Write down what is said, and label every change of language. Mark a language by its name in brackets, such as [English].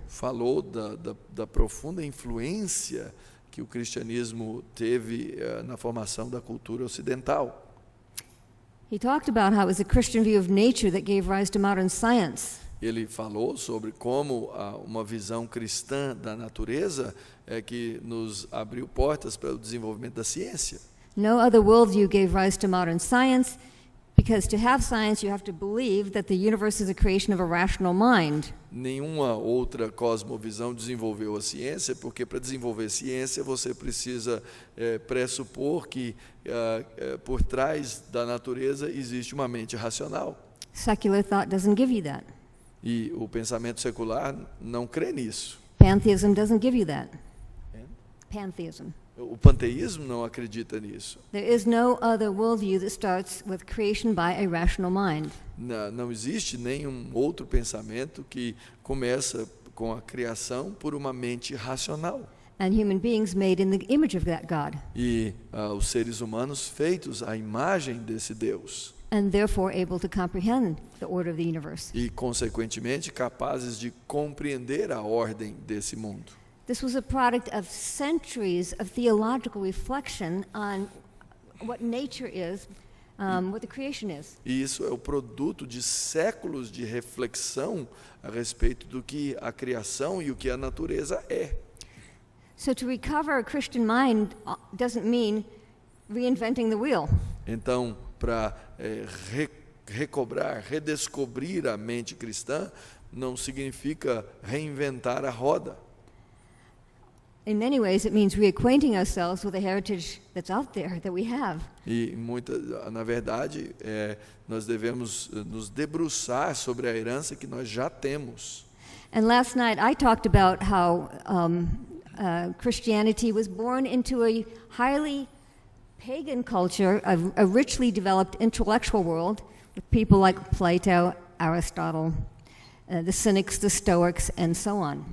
[Portuguese] falou da profunda influência que o cristianismo teve na formação da cultura ocidental. [English] He talked about how it was a Christian view of nature that gave rise to modern science. [Portuguese] Ele falou sobre como uma visão cristã da natureza é que nos abriu portas para o desenvolvimento da ciência. [English] No other worldview gave rise to modern science, because to have science you have to believe that the universe is a creation of a rational mind. [Portuguese] Nenhuma outra cosmovisão desenvolveu a ciência, porque para desenvolver ciência você precisa pressupor que por trás da natureza existe uma mente racional. [English] Secular thought doesn't give you that. [Portuguese] E o pensamento secular não crê nisso. [English] Pantheism doesn't give you that. Pantheism. [Portuguese] O panteísmo não acredita nisso. [English] There is no other worldview that starts with creation by a rational mind. [Portuguese] Não existe nenhum outro pensamento que começa com a criação por uma mente racional. [English] And human beings made in the image of that God, [Portuguese] E os seres humanos feitos à imagem desse Deus. [English] and therefore able to comprehend the order of the universe. [Portuguese] E, consequentemente, capazes de compreender a ordem desse mundo. [English] This was a product of centuries of theological reflection on what nature is, what the creation is. [Portuguese] E isso é o produto de séculos de reflexão a respeito do que a criação e o que a natureza é. [English] So to recover a Christian mind doesn't mean reinventing the wheel. [Portuguese] Então, para recobrar, redescobrir a mente cristã, não significa reinventar a roda. [English] In many ways, it means reacquainting ourselves with the heritage that's out there that we have. [Portuguese] E na verdade, nós devemos nos debruçar sobre a herança que nós já temos. [English] And last night I talked about how Christianity was born into a highly pagan culture, a richly developed intellectual world with people like Plato, Aristotle, the Cynics, the Stoics, and so on.